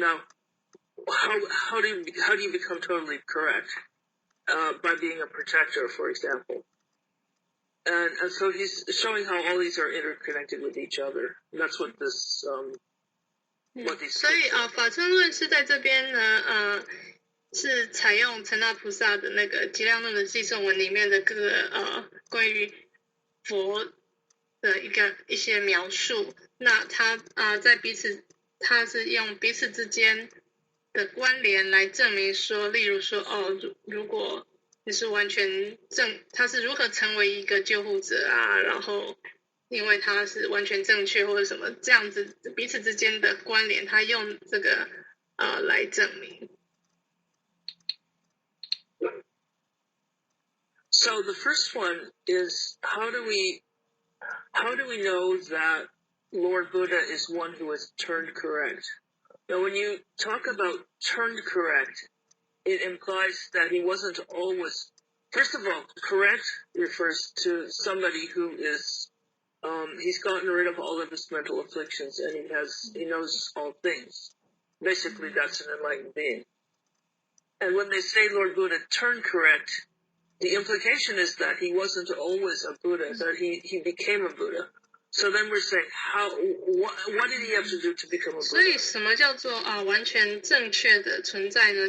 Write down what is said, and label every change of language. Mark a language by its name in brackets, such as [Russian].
[English] Now, how do you become totally correct? By being a protector, for example. And so he's showing how all these are interconnected with each other. And that's what this, what these. [Chinese] 所以法称论是在这边呢，是采用陈那菩萨的那个《极量论》的寄颂文里面的各个关于佛的一些描述。那他在他是用彼此之间的关联来证明说，例如说如果你是完全他是如何成为一个救护者啊，然后因为他是完全正确或者什么这样子彼此之间的关联，他用这个来证明。 [English] So the first one is how do we know that Lord Buddha is one who has turned correct? Now, when you talk about turned correct, it implies that he wasn't always. First of all, correct refers to somebody who is he's gotten rid of all of his mental afflictions and he knows all things. Basically, that's an enlightened being. And when they say Lord Buddha turned correct, the implication is that he wasn't always a Buddha, that he became a Buddha. So then we're saying, what did he have to do to become a Buddha? [Chinese] 所以什么叫做完全正确的存在呢？